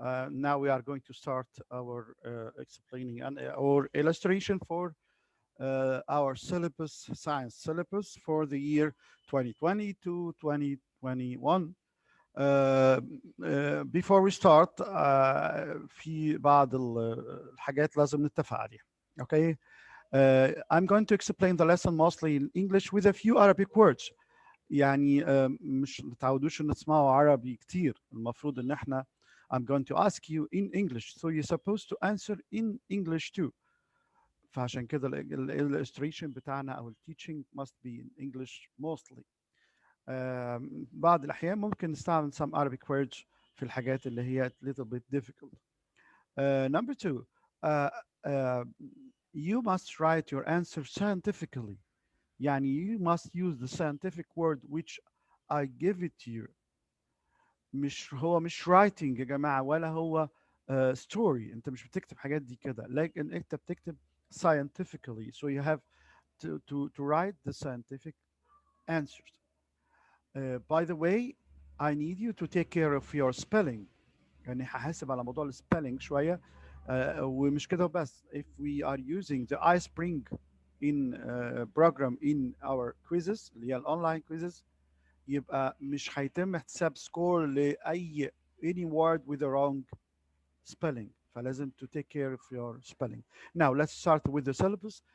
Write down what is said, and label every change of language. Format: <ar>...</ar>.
<en>Now we are going to start our explaining and or illustration for our syllabus, science syllabus for the year 2020 to 2021. Uh, before we start,</en> <ar>في بعض الحاجات لازم نتفق عليها.</ar> <en>Okay. I'm going to explain the lesson mostly in English with a few Arabic words.</en> <ar>يعني مش متعودوش ان تسمعوا عربي كتير. المفروض ان احنا</ar> <en>I'm going to ask you in English, so you're supposed to answer in English too.</en> <ar>فعشان كده</ar> <en>illustration</en> <ar>بتاعنا او</ar> <en>teaching must be in English mostly.</en> <ar>بعض الأحيان ممكن نستعمل</ar> <en>some Arabic words</en> <ar>في الحاجات اللي هي</ar> <en>little bit difficult. Number two, uh, uh, you must write your answer scientifically. يعني you must use the scientific word which I give it to you.</en> <ar>مش writing يا جماعة ولا هو story. انت مش بتكتب حاجات دي كده لكن انت بتكتب</ar> <en>scientifically, so you have to write the scientific answers. By the way, I need you to take care of your spelling.</en> <ar>يعني هحاسب على موضوع السبelling شوية. ومش كده بس.</ar> <en>If we are using the iSpring in program in our quizzes</en> <ar>اللي هي الاونلاين</ar> <en>quizzes,</en> <ar>يبقى مش هيتم حساب سكور لأي</ar> <en>any word with the wrong spelling. فلازم to take care of your spelling. Now let's start with the syllabus.</en>